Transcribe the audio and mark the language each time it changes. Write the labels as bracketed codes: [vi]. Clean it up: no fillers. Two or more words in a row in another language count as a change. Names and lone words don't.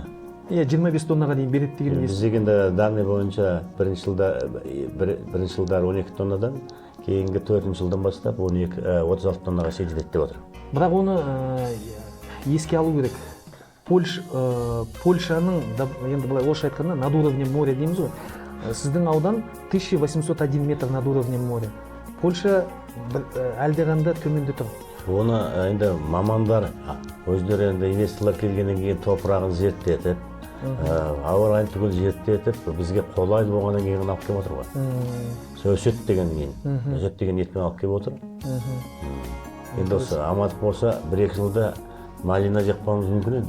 [kk] 25 тоннаға дейін береді деген Біз дегенде данный бойынша бірінші жылдар 12 тоннадан, кейінгі 4 жылдан бастап 36 тоннаға шейін жетеді деп отыр. Бірақ оны еске алу керек. Польшаның, енді былай орысша айтқанда, [ru] над уровнем моря [kk] дейміз ғой. Сіздің аудан 1801 метр [ru] над уровнем моря. [kk] Польша әлдеқайда төменде тұр. Оны енді мамандар өздері енді инвесторлар келгеннен кейін топырағын зерттетіп, ауа райын түгел зерттетіп, бізге қолайлы болғаннан кейін алып келіп отыр ғой. Өсет деген ниетпен алып келіп отыр. Енді осы амандық болса 1-2 жылда малина жақпауымыз мүмкін еді.